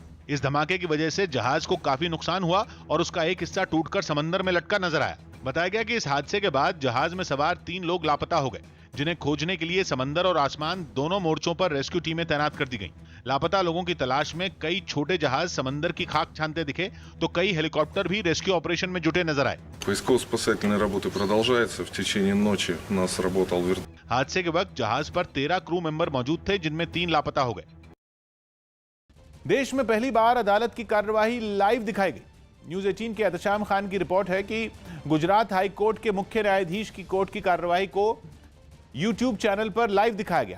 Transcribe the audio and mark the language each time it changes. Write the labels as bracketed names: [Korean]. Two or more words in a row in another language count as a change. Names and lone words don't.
[Hindi] इस धमाके की वजह से जहाज को काफी नुकसान हुआ और उसका एक हिस्सा टूटकर समंदर में लटका नजर आया। बताया गया कि इस हादसे के बाद जहाज में सवार 3 लोग लापता हो गए, जिन्हें खोजने के लिए समंदर और आसमान दोनों मोर्चों पर [English] rescue teams [Hindi] तैनात कर दी गईं। लापता लोगों की तलाश में कई छोटे जहाज समंदर की खाक छानते दिखे, तो कई हेलीकॉप्टर भी [English] rescue operation [Hindi] में जुटे नजर आए। [Russian] Поисково-спасательные работы продолжаются. В течение ночи у нас работал [Hindi] हादसे के वक्त जहाज पर 13 [English] crew member [Hindi] मौजूद थे, जिनमें 3 लापता हो गए। देश में पहली बार अदालत की कार्यवाही लाइव दिखाई गई। न्यूज 18 के एहतशाम खान की रिपोर्ट है कि गुजरात हाई कोर्ट के मुख्य न्यायाधीश की कोर्ट की कार्यवाही को [English] YouTube channel [Hindi] पर लाइव दिखाया गया।